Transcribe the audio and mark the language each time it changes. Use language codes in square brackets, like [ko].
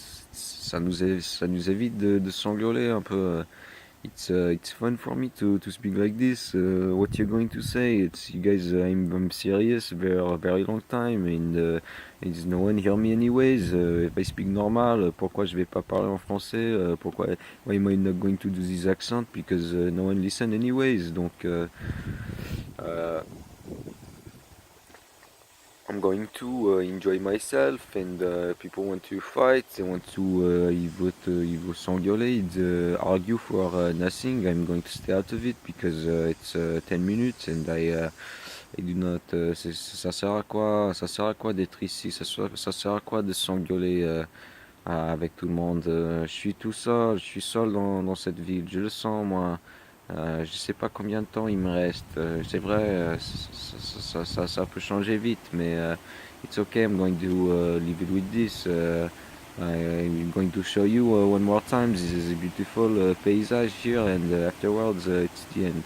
[fr] Ça nous évite de s'engueuler un peu. [en] It's fun for me to speak like this. What you're going to say? It's you guys. I'm serious. Very long time, and it's no one hear me anyways. If I speak normal, [fr] pourquoi je vais pas parler en français? Pourquoi? [en] Why am I not going to do this accent? Because no one listen anyways. [fr] Donc, [en] I'm I'm going to enjoy myself, and people want to fight, they want to [fr] ils veulent s'engueuler, [en] argue for nothing. I'm going to stay out of it because it's 10 minutes and I do not. [fr] Ça sert à quoi? Ça sert à quoi d'être ici? Ça sert à quoi de s'engueuler avec tout le monde? Je suis tout seul, je suis seul dans cette ville, je le sens moi. Je sais pas combien de temps il me reste. C'est vrai, ça peut changer vite, mais [en] it's okay. I'm going to leave it with this. I'm going to show you one more time. This is a beautiful paysage here, and afterwards it's the end.